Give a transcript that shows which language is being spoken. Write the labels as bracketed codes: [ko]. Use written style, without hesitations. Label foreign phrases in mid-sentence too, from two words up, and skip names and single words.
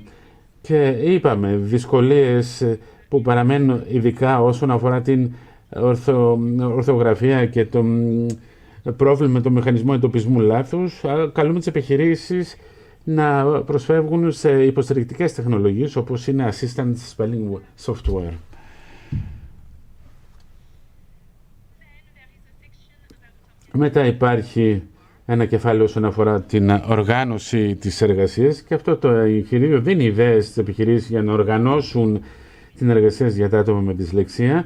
[el] Και είπαμε δυσκολίες που παραμένουν ειδικά όσον αφορά την ορθογραφία και το πρόβλημα με το μηχανισμό εντοπισμού λάθους. Καλούμε τις επιχειρήσεις να προσφεύγουν σε υποστηρικτικές τεχνολογίες όπως είναι [en] assistant spelling software. [el] Μετά υπάρχει ένα κεφάλαιο όσον αφορά την οργάνωση της εργασίας και αυτό το εγχειρίδιο δίνει ιδέες στις επιχειρήσεις για να οργανώσουν την εργασία για τα άτομα με δυσλεξία.